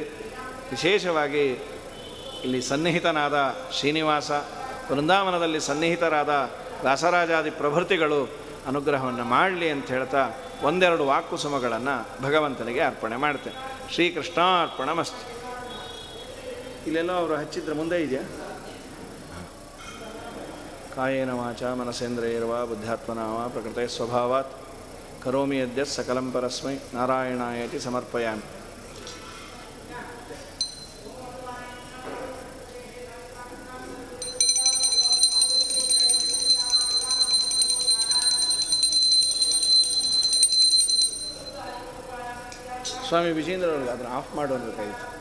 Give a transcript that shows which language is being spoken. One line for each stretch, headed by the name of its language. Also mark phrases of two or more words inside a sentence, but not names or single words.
Kannada: ವಿಶೇಷವಾಗಿ ಇಲ್ಲಿ ಸನ್ನಿಹಿತನಾದ ಶ್ರೀನಿವಾಸ, ವೃಂದಾವನದಲ್ಲಿ ಸನ್ನಿಹಿತರಾದ ವ್ಯಾಸರಾಜಾದಿ ಪ್ರಭೃತಿಗಳು ಅನುಗ್ರಹವನ್ನು ಮಾಡಲಿ ಅಂತ ಹೇಳ್ತಾ ಒಂದೆರಡು ವಾಕ್ಕುಸುಮಗಳನ್ನು ಭಗವಂತನಿಗೆ ಅರ್ಪಣೆ ಮಾಡ್ತೇನೆ. ಶ್ರೀಕೃಷ್ಣಾರ್ಪಣಮಸ್ತು. ಇಲ್ಲೆಲ್ಲೋ ಅವರು ಹಚ್ಚಿದ್ರೆ ಮುಂದೆ ಇದೆಯಾ?
Sanskrit: ಕಾಯೇನ ವಾಚ ಮನಸೇಂದ್ರಿಯರ್ವ ಬುದ್ಧಾತ್ಮನಾವ ಪ್ರಕೃತೆ ಸ್ವಭಾವಾತ್ ಕರೋಮಿ ಯದ್ಯತ್ ಸಕಲಂ ಪರಸ್ಮೈ ನಾರಾಯಣಾಯತಿ ಸಮರ್ಪಯಾಮಿ.
Kannada: ಸ್ವಾಮಿ ವಿಜೇಂದ್ರ ಅವ್ರಿಗೆ ಅದನ್ನು ಆಫ್ ಮಾಡು ಅನ್ಬೇಕಾಗಿತ್ತು.